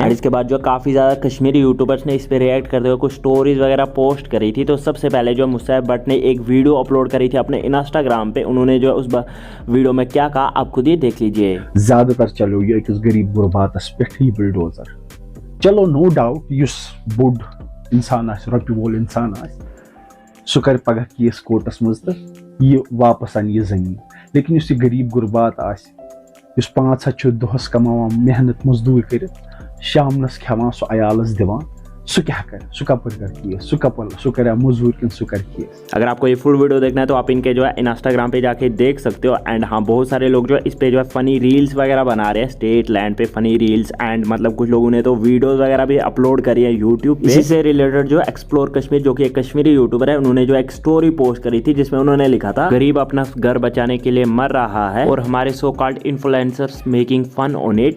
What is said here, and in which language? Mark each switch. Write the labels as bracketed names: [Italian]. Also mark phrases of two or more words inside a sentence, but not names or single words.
[Hindi] और इसके बाद जो काफ़ी ज़्यादा कश्मीरी यूट्यूबर्स ने इस पे रिएक्ट करते हुए कुछ स्टोरीज वगैरह पोस्ट करी थी। तो सबसे पहले जो मुसैब भट्ट ने एक वीडियो अपलोड करी थी अपने इंस्टाग्राम पे। उन्होंने जो उस वीडियो में क्या कहा आप खुद ही देख लीजिए। [Kashmiri] ज्यादातर चलो ये एक गरीब गुरबातस पे ही बिल्डोजर चलो [English] no doubt [Kashmiri] युस बुड इंसान आस रॉपी वोल इंसान आस सु कर पगह [English] case courts [Kashmiri] मज तो ये वापस अन ये जमीन। लेकिन युस ये गरीब गुरबात आस युस 500 दोहस कमावान मेहनत मजदूर कर शामनस खेवान सु अयालस दिवान, सु क्या कर सु कपर कर केस सु कर मजदूर किन सु कर केस। [Hindi] अगर आपको ये फुल वीडियो देखना है तो आप इनके जो है इंस्टाग्राम पे जाके देख सकते हो। एंड हाँ बहुत सारे लोग जो है इस पे जो है [English] funny reels [Hindi] वगैरह बना रहे हैं, [English] state land [Hindi] पे [English] funny reels. [Hindi] एंड मतलब कुछ लोगों ने तो वीडियोस वगैरह भी अपलोड करी है यूट्यूब पे। इसी से रिलेटेड जो एक्सप्लोर कश्मीर, जो कि एक कश्मीरी यूट्यूबर है, उन्होंने जो एक स्टोरी पोस्ट करी थी जिसमें उन्होंने लिखा था, गरीब अपना घर बचाने के लिए मर रहा है और हमारे [English] so called influencers making fun on it.